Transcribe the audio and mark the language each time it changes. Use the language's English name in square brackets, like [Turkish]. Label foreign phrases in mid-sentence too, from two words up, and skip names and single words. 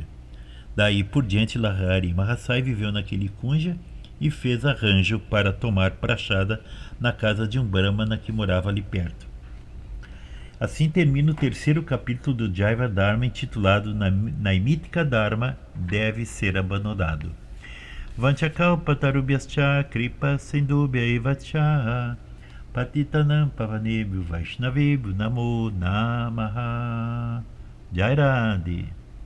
[Portuguese] Daí por diante, Lahari Mahasai viveu naquele Kunja e fez arranjo para tomar prachada na casa de um brahmana que morava ali perto. Assim termina o terceiro capítulo do Jaiva Dharma, intitulado Naimitika Dharma deve ser abandonado. [Sanskrit] वाञ्छाकल्पतरुभ्यश्च कृपा सिन्धुभ्य एवच पतितानां पावनेभ्यो वैष्णवेभ्यो नमो नमः. [Hindi] जय राधे.